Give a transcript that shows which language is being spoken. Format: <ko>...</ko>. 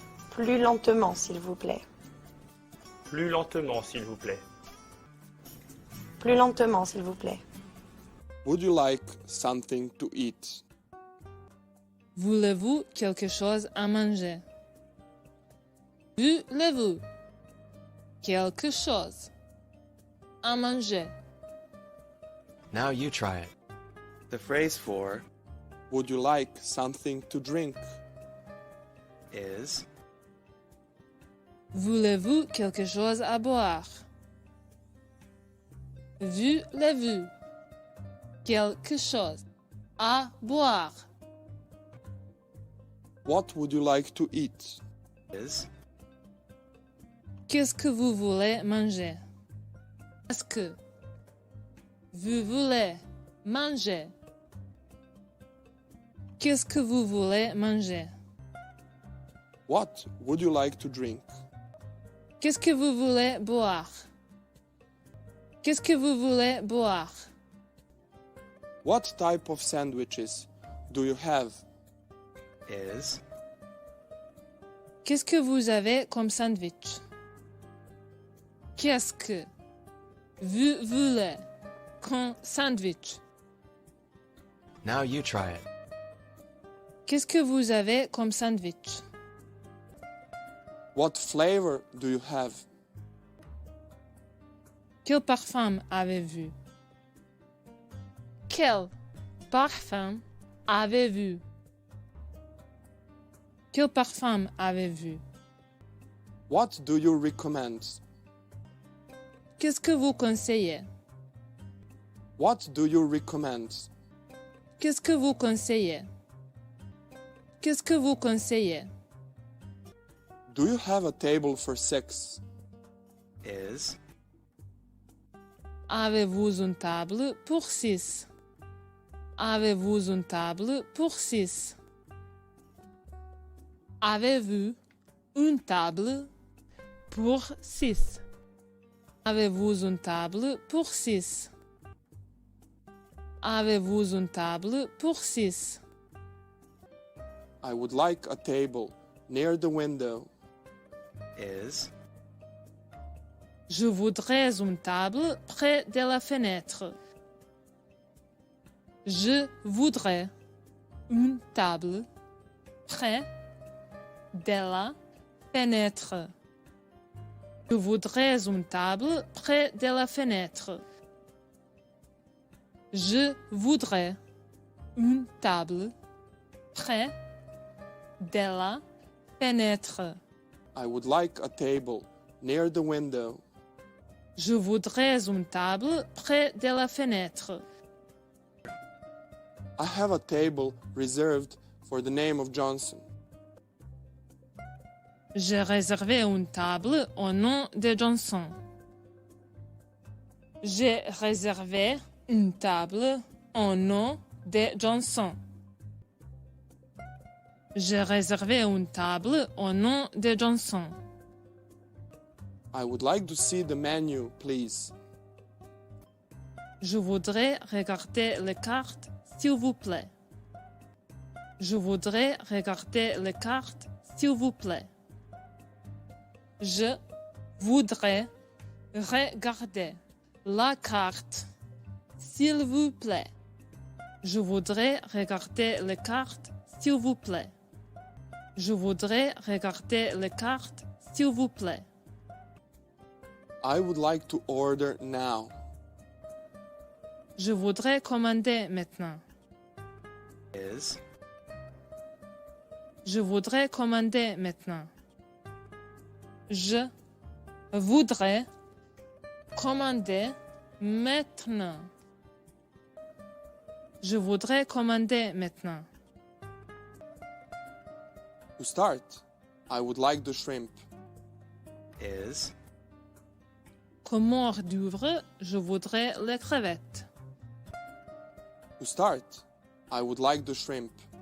<fr>Plus lentement, s'il vous plaît. Plus lentement, s'il vous plaît. Plus lentement, s'il vous plaît.</fr> <en>Would you like something to eat?</en> <fr>Voulez-vous quelque chose à manger? Voulez-vous quelque chose à manger?</fr> <en>Now you try it. The phrase for Would you like something to drink? is</en> <fr>Voulez-vous quelque chose à boire? Voulez-vous quelque chose à boire?</fr> <en>What would you like to eat? is</en> <fr>Qu'est-ce que vous voulez manger? Est-ce que vous voulez manger? Qu'est-ce que vous voulez manger?</fr> <en>What would you like to drink?</en> <fr>Qu'est-ce que vous voulez boire? Qu'est-ce que vous voulez boire?</fr> <en>What type of sandwiches do you have? is</en> <fr>Qu'est-ce que vous avez comme sandwich? Qu'est-ce que vous voulez comme sandwich?</fr> <en>now you try it.</en> <fr>Qu'est-ce que vous avez comme sandwich?</fr> <en>What flavor do you have?</en> <fr>Quel parfum avez-vous? Quel parfum avez-vous? Quel parfum avez-vous?</fr> <en>What do you recommend?</en> <fr>Qu'est-ce que vous conseillez?</fr> <en>What do you recommend?</en> <fr>Qu'est-ce que vous conseillez? Qu'est-ce que vous conseillez?</fr> <en>Do you have a table for six? Is</en> <fr>Avez-vous une table pour 6? Avez-vous une table pour 6? Avez-vous une table pour 6? Avez-vous une table pour 6? Avez-vous une table pour 6?</fr> <en>I would like a table near the window. is</en> <fr>Je voudrais une table près de la fenêtre. Je voudrais une table près de la fenêtre. Je voudrais une table près de la fenêtre. Je voudrais une table près de la fenêtre.</fr> <en>I would like a table near the window.</en> <fr>Je voudrais une table près de la fenêtre.</fr> <en>I have a table reserved for the name of Johnson.</en> <fr>J'ai réservé une table au nom de Johnson. J'ai réservé une table au nom de Johnson. J'ai réservé une table au nom de Johnson.</fr> <en>I would like to see the menu, please.</en> <fr>Je voudrais regarder les cartes, s'il vous plaît. Je voudrais regarder les cartes, s'il vous plaît. Je voudrais regarder la carte, s'il vous plaît. Je voudrais regarder les cartes, s'il vous plaît. Je voudrais regarder les cartes, s'il vous plaît.</fr> <en>I would like to order now.</en> <fr>Je voudrais commander maintenant.</fr> <en>is</en> <fr>Je voudrais commander maintenant. Je voudrais commander maintenant. Je voudrais commander maintenant.</fr> <en>To start, I would like the shrimp. Is</en> <fr>Comme hors d'oeuvre, je voudrais les crevettes.</fr> <en>To start, I would like the shrimp.</en>